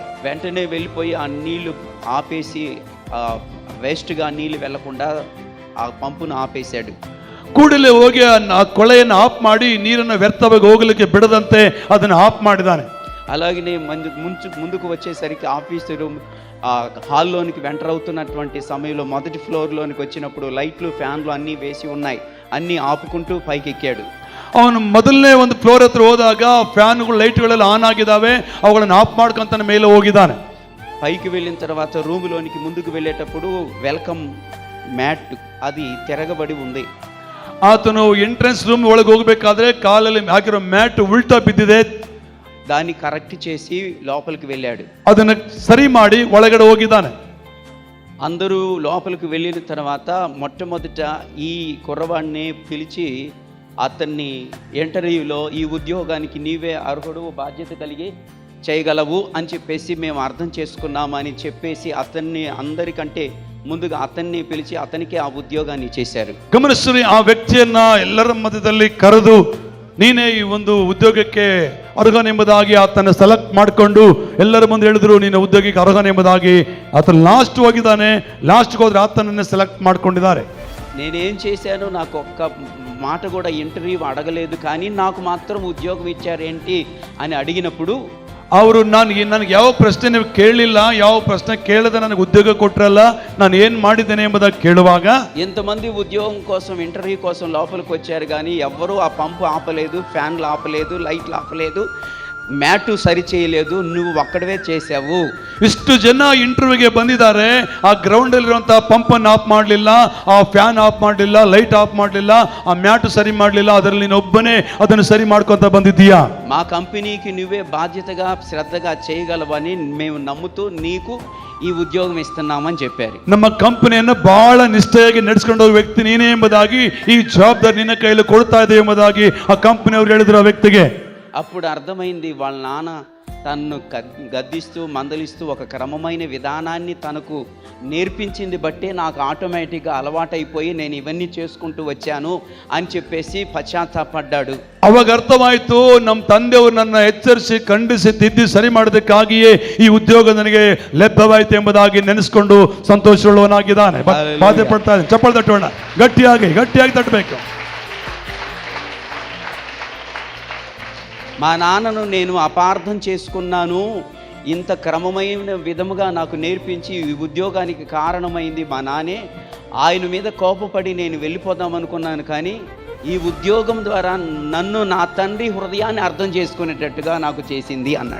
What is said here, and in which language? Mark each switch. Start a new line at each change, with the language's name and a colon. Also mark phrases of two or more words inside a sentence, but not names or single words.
Telugu: వెంటనే వెళ్ళిపోయి ఆ నీళ్లు ఆపేసి వేస్ట్గా నీళ్లు వెళ్లకుండా ఆ పంపును ఆపేశాడు.
Kannada: ಕೂಡಲೇ ಹೋಗಿ ಆ ಕೊಳೆಯನ್ನು ಆಫ್ ಮಾಡಿ ನೀರನ್ನು ವ್ಯರ್ಥವಾಗಿ ಹೋಗಲಿಕ್ಕೆ ಬಿಡದಂತೆ ಅದನ್ನು ಆಫ್ ಮಾಡಿದ್ದಾನೆ.
Telugu: అలాగనే ముందుకు వచ్చేసరికి
English: office room
Telugu: ఆ హాల్లోనికి ఎంటర్ అవుతున్నటువంటి సమయంలో మొదటి ఫ్లోర్లోనికి వచ్చినప్పుడు లైట్లు, ఫ్యాన్లు అన్నీ వేసి ఉన్నాయి. అన్నీ ఆపుకుంటూ పైకి ఎక్కాడు.
Kannada: ಅವನು ಮೊದಲನೇ ಒಂದು ಫ್ಲೋರ್ ಹತ್ರ ಹೋದಾಗ ಫ್ಯಾನ್ಗಳು, ಲೈಟ್ಗಳೆಲ್ಲ ಆನ್ ಆಗಿದ್ದಾವೆ, ಅವುಗಳನ್ನು ಆಫ್ ಮಾಡ್ಕೊಂತಾನೆ ಮೇಲೆ ಹೋಗಿದ್ದಾನೆ.
Telugu: పైకి వెళ్ళిన తర్వాత రూములోనికి ముందుకు వెళ్ళేటప్పుడు
English: welcome mat
Telugu: అది తిరగబడి ఉంది.
Kannada: ಆತನು
English: entrance room
Kannada: ಒಳಗೆ ಹೋಗಬೇಕಾದ್ರೆ ಕಾಲಲ್ಲಿ ಹಾಕಿರೋ ಮ್ಯಾಟ್ ಉಲ್ಟಾ ಬಿದ್ದಿದೆ.
Telugu: దాన్ని కరెక్ట్ చేసి లోపలికి వెళ్ళాడు.
Kannada: ಅದನ್ನು ಸರಿ ಮಾಡಿ ಒಳಗಡೆ ಹೋಗಿದ್ದಾನೆ.
Telugu: అందరూ లోపలికి వెళ్ళిన తర్వాత మొట్టమొదట ఈ కుర్రవాడిని పిలిచి అతన్ని ఇంటర్వ్యూలో ఈ ఉద్యోగానికి నీవే అర్హుడు, బాధ్యత కలిగి చేయగలవు అని చెప్పేసి మేము అర్థం చేసుకున్నామని చెప్పేసి అతన్ని అందరికంటే ముందుగా అతన్ని పిలిచి అతనికి ఆ ఉద్యోగాన్ని ఇచ్చేశారు.
Kannada: ಗಮನಿಸಿ, ಆ ವ್ಯಕ್ತಿಯನ್ನ ಎಲ್ಲರ ಮಧ್ಯದಲ್ಲಿ ಕರೆದು ನೀನೇ ಈ ಒಂದು ಉದ್ಯೋಗಕ್ಕೆ ಅರ್ಹನೆಂಬುದಾಗಿ ಆತನ ಸೆಲೆಕ್ಟ್ ಮಾಡಿಕೊಂಡು ಎಲ್ಲರ ಮುಂದೆ ಹೇಳಿದ್ರು, ನೀನು ಉದ್ಯೋಗಕ್ಕೆ ಅರ್ಹನೆಂಬುದಾಗಿ. ಆತನು ಲಾಸ್ಟ್ ಹೋಗಿದ್ದಾನೆ. ಲಾಸ್ಟ್ಗೆ ಹೋದ್ರೆ ಆತನನ್ನೇ ಸೆಲೆಕ್ಟ್ ಮಾಡ್ಕೊಂಡಿದ್ದಾರೆ.
Telugu: నేనేం చేశాను, నాకు ఒక్క మాట కూడా ఇంటర్వ్యూ అడగలేదు, కానీ నాకు మాత్రం ఉద్యోగం ఇచ్చారేంటి అని అడిగినప్పుడు
Kannada: ಅವರು ನನಗೆ ಯಾವ ಪ್ರಶ್ನೆ ನೀವು ಕೇಳಲಿಲ್ಲ, ಯಾವ ಪ್ರಶ್ನೆ ಕೇಳದೆ ನನಗೆ ಉದ್ಯೋಗ ಕೊಟ್ಟರಲ್ಲ, ನಾನು ಏನು ಮಾಡಿದ್ದೇನೆ ಎಂಬುದಾಗಿ ಕೇಳುವಾಗ
Telugu: ఎంతమంది ఉద్యోగం కోసం ఇంటర్వ్యూ కోసం లోపలికి వచ్చారు, కానీ ఎవ్వరూ ఆ పంపు ఆపలేదు, ఫ్యాన్లు ఆపలేదు, లైట్లు ఆపలేదు.
Kannada: ಮ್ಯಾಟು ಸರಿ
Telugu: చేయలేదు, నువ్వు ఒక్కడవే చేసావు.
Kannada: ಇಷ್ಟು ಜನ ಇಂಟರ್ವ್ಯೂಗೆ ಬಂದಿದ್ದಾರೆ, ಆ ಗ್ರೌಂಡ್ ಅಲ್ಲಿರುವಂತಹ ಪಂಪ್ ಅನ್ನು ಆಫ್ ಮಾಡಲಿಲ್ಲ, ಆ ಫ್ಯಾನ್ ಆಫ್ ಮಾಡಲಿಲ್ಲ, ಲೈಟ್ ಆಫ್ ಮಾಡಲಿಲ್ಲ, ಆ ಮ್ಯಾಟು ಸರಿ ಮಾಡಲಿಲ್ಲ, ಅದರಲ್ಲಿ ನೀನು ಒಬ್ಬನೇ ಅದನ್ನು ಸರಿ ಮಾಡ್ಕೊಂತ ಬಂದಿದ್ದೀಯಾ.
Telugu: మా కంపెనీకి నువ్వే బాధ్యతగా శ్రద్ధగా చేయగలవని మేము నమ్ముతూ నీకు
Kannada: ಈ ಉದ್ಯೋಗ
Telugu: ಇస్తున్నాಮని చెప్పారు.
Kannada: ನಮ್ಮ ಕಂಪನಿಯನ್ನು ಬಹಳ ನಿಷ್ಠೆಯಾಗಿ ನಡೆಸಿಕೊಂಡು ಹೋಗುವ ವ್ಯಕ್ತಿ ನೀನೇ ಎಂಬುದಾಗಿ, ಈ ಜವಾಬ್ದಾರಿ ನಿನ್ನ ಕೈಯಲ್ಲಿ ಕೊಡ್ತಾ ಇದೆ ಎಂಬುದಾಗಿ ಆ ಕಂಪನಿಯವರು ಹೇಳಿದ್ರು ಆ ವ್ಯಕ್ತಿಗೆ.
Telugu: అప్పుడు అర్థమైంది, వాళ్ళ నాన్న తనను గద్దిస్తూ మందలిస్తూ ఒక క్రమమైన విధానాన్ని తనకు నేర్పించింది బట్టే నాకు ఆటోమేటిక్గా అలవాటైపోయి నేను ఇవన్నీ చేసుకుంటూ వచ్చాను అని చెప్పేసి పశ్చాత్తాపడ్డాడు.
Kannada: ಅವಾಗ ಅರ್ಥವಾಯಿತು, ನಮ್ಮ ತಂದೆಯವರು ನನ್ನ ಎಚ್ಚರಿಸಿ ಖಂಡಿಸಿ ತಿದ್ದಿ ಸರಿ ಮಾಡೋದಕ್ಕಾಗಿಯೇ ಈ ಉದ್ಯೋಗ ನನಗೆ ಲಭ್ಯವಾಯಿತು ಎಂಬುದಾಗಿ ನೆನೆಸ್ಕೊಂಡು ಸಂತೋಷವುಳ್ಳವನಾಗಿದ್ದಾನೆ. ಬಾಧೆ ಪಡ್ತಾ ಇದ್ದಾನೆ. ಚಪ್ಪಲ್ ತಟ್ಟೋಣ, ಗಟ್ಟಿಯಾಗಿ ಗಟ್ಟಿಯಾಗಿ ತಟ್ಟಬೇಕು.
Telugu: మా నాన్నను నేను అపార్థం చేసుకున్నాను, ఇంత క్రమమైన విధముగా నాకు నేర్పించి ఈ ఉద్యోగానికి కారణమైంది మా నాన్నే. ఆయన మీద కోపపడి నేను వెళ్ళిపోదాం అనుకున్నాను, కానీ ఈ ఉద్యోగం ద్వారా నన్ను నా తండ్రి హృదయాన్ని అర్థం చేసుకునేటట్టుగా నాకు చేసింది అన్నాడు.